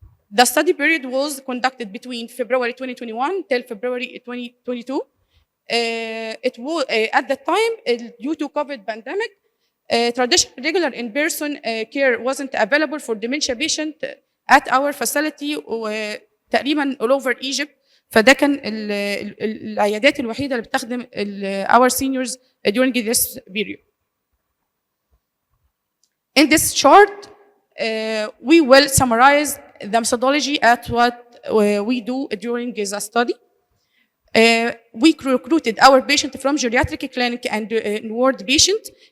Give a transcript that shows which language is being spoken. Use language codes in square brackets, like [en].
[en] The study period was conducted between February 2021 till February 2022. It was at the time, due to COVID pandemic, traditional regular in-person care wasn't available for dementia patient at our facility [ar] وتقريبا [en] all over Egypt. [ar] فده كان العيادات الوحيدة اللي بتخدم [en] our seniors during this period. In this chart, we will summarize the methodology at what we do during the study. We recruited our patient from geriatric clinic and ward patient.